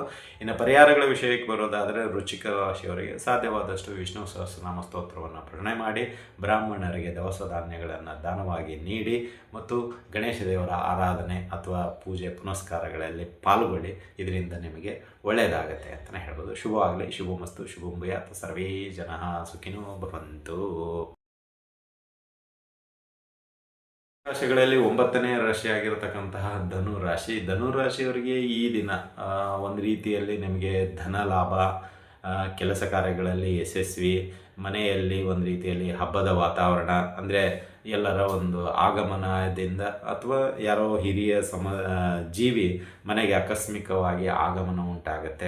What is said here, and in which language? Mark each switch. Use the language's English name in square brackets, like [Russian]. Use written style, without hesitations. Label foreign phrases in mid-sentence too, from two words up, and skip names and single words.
[Kannada] ಇನ್ನು ಪರಿಹಾರಗಳ ವಿಷಯಕ್ಕೆ ಬರೋದಾದರೆ ವೃಶ್ಚಿಕ ರಾಶಿಯವರಿಗೆ ಸಾಧ್ಯವಾದಷ್ಟು ವಿಷ್ಣು ಸಹಸ್ರನಾಮ ಸ್ತೋತ್ರವನ್ನು ಪಠಣೆ ಮಾಡಿ, ಬ್ರಾಹ್ಮಣರಿಗೆ ದವಸ ಧಾನ್ಯಗಳನ್ನು ದಾನವಾಗಿ ನೀಡಿ ಮತ್ತು ಗಣೇಶ ದೇವರ ಆರಾಧನೆ ಅಥವಾ ಪೂಜೆ ಪುನಸ್ಕಾರಗಳಲ್ಲಿ ಪಾಲ್ಗೊಳ್ಳಿ. ಇದರಿಂದ ನಿಮಗೆ ಒಳ್ಳೆಯದಾಗತ್ತೆ ಅಂತಲೇ ಹೇಳ್ಬೋದು. ಶುಭವಾಗಲಿ, ಶುಭಮಸ್ತು, [Sanskrit] ಶುಭಂ ಭೂಯಾತ್, ಸರ್ವೇ ಜನಃ ಸುಖಿನೋ ಭವಂತು. [Kannada] ರಾಶಿಗಳಲ್ಲಿ 9ನೇ ರಾಶಿ ಆಗಿರತಕ್ಕಂತಹ ಧನುರಾಶಿಯವರಿಗೆ ಈ ದಿನ ಒಂದು ರೀತಿಯಲ್ಲಿ ನಿಮಗೆ ಧನ ಲಾಭ, ಕೆಲಸ ಕಾರ್ಯಗಳಲ್ಲಿ ಯಶಸ್ವಿ, ಮನೆಯಲ್ಲಿ ಒಂದು ರೀತಿಯಲ್ಲಿ ಹಬ್ಬದ ವಾತಾವರಣ, ಅಂದರೆ ಎಲ್ಲರ ಒಂದು ಆಗಮನದಿಂದ ಅಥವಾ ಯಾರೋ ಹಿರಿಯ ಜೀವಿ ಮನೆಗೆ ಆಕಸ್ಮಿಕವಾಗಿ ಆಗಮನ ಉಂಟಾಗುತ್ತೆ.